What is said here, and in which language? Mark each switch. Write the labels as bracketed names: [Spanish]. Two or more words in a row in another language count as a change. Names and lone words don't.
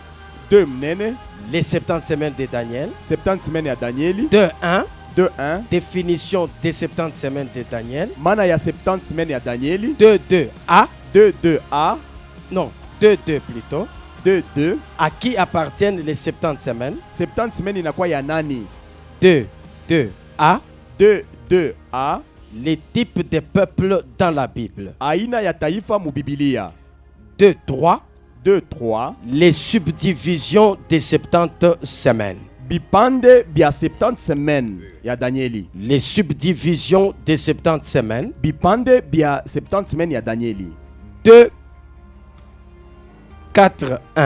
[Swahili] 2 mnene. [French] Les 70 semaines de Daniel. [Swahili] 70 semaines ya Danieli. 2.1. 2.1. [French] Définition des 70 semaines de Daniel. [Swahili] Mana ya 70 semaines ya Danieli. 2.2a. 2.2a. [French] Non, 2.2 plutôt. 2.2. À qui appartiennent les 70 semaines? [Swahili] 70 semaines inakuwa ya nani? 2.2a. 2.2a. [French] Les types de peuples dans la Bible. [Swahili] Aina ya taifa mu Biblia. 2.3. 2.3. [French] Les subdivisions des 70 semaines. [Swahili] Bipande bia 70 semaines ya Danieli. [French] Les subdivisions des 70 semaines. [Swahili] Bipande bia 70 semaines ya Danieli. 2, 4, 1.